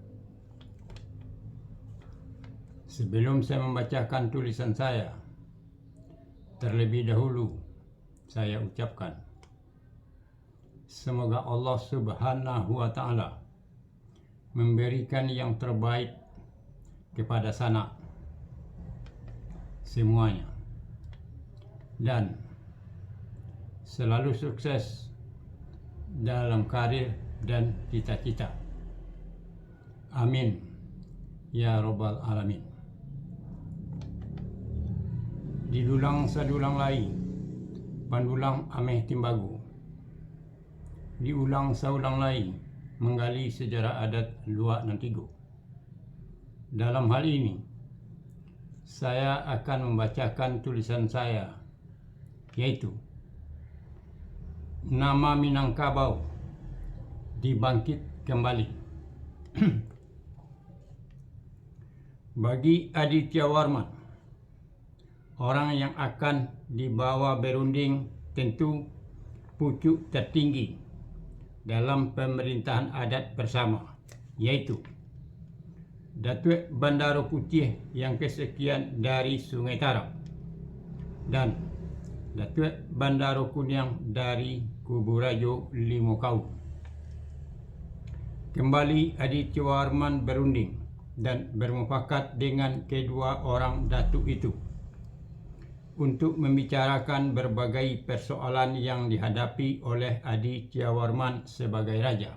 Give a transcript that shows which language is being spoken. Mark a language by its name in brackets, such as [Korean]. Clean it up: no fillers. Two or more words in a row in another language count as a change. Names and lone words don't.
[Indonesian] Sebelum saya membacakan tulisan saya, terlebih dahulu saya ucapkan, semoga Allah [Arabic] سبحانه وتعالى [Indonesian] memberikan yang terbaik kepada sanak semuanya dan selalu sukses dalam karir dan cita-cita. [Arabic] آمين يا رب العالمين. [Minangkabau] Didulang sadulang lai, pandulang ameh timbagu. Diulang saulang lai, [Indonesian] menggali sejarah adat [Minangkabau] Luak Nantigo. [Indonesian] Dalam hal ini, saya akan membacakan tulisan saya, yaitu nama Minangkabau dibangkit kembali. Bagi Aditya Warman, orang yang akan dibawa berunding tentu pucuk tertinggi dalam pemerintahan adat bersama, yaitu Datuk Bandaro Putih yang kesekian dari Sungai Tarap dan Datuk Bandaro Kuniang dari Kubu Rajo Limau. Kembali Aditya Warman berunding dan bermufakat dengan kedua orang datuk itu untuk membicarakan berbagai persoalan yang dihadapi oleh Aditya Warman sebagai raja.